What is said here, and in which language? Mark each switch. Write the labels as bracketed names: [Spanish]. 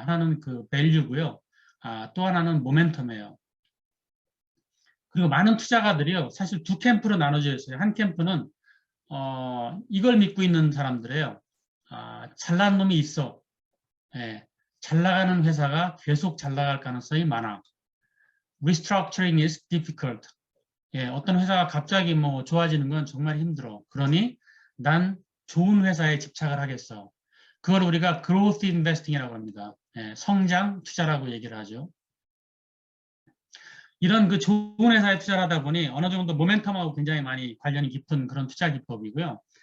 [Korean] 하나는 그 밸류고요. 또 하나는 모멘텀이에요. 그리고 많은 투자가들이요, 사실 두 캠프로 나눠져 있어요. 한 캠프는 이걸 믿고 있는 사람들이에요. 잘난 놈이 있어. 예, 잘 나가는 회사가 계속 잘 나갈 가능성이 많아. [English] Restructuring is difficult. [Korean] 예, 어떤 회사가 갑자기 뭐 좋아지는 건 정말 힘들어. 그러니 난 좋은 회사에 집착을 하겠어. 그걸 우리가 growth investing이라고 합니다. 예, 성장 투자라고 얘기를 하죠. 이런 그 좋은 회사에 투자를 하다 보니 어느 정도 모멘텀하고 굉장히 많이 관련이 깊은 그런 투자 기법이고요.